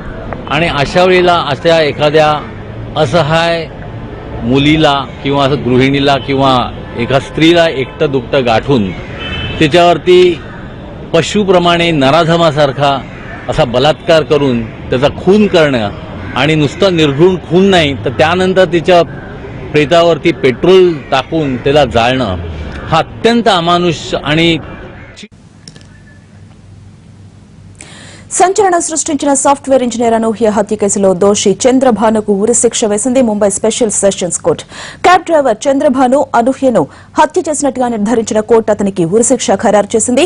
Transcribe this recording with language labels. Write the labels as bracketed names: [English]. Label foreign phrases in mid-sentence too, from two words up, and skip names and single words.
[Marathi] आणि अशा वेळेला अशा एखाद्या असहाय मुलीला किंवा गृहिणीला किंवा एका स्त्रीला एकटं दुकटं गाठून त्याच्यावरती पशुप्रमाणे नराधमासारखा असा बलात्कार करून त्याचा खून करणं आणि नुसतं निर्घृण खून नाही तर त्यानंतर तिच्या प्रेतावरती पेट्रोल टाकून त्याला जाळणं हा अत्यंत अमानुष आणि [Telugu] సంచలనం సృష్టించిన సాఫ్ట్వేర్ ఇంజనీర్ అనూహ్య హత్య కేసులో దోషి చంద్రభానుకు ఉరిశిక్ష వేసింది ముంబై స్పెషల్ సెషన్స్ కోర్టు. క్యాబ్ డ్రైవర్ చంద్రభాను అనూహ్యను హత్య చేసినట్టుగా నిర్ధారించిన కోర్టు అతనికి ఉరిశిక్ష ఖరారు చేసింది.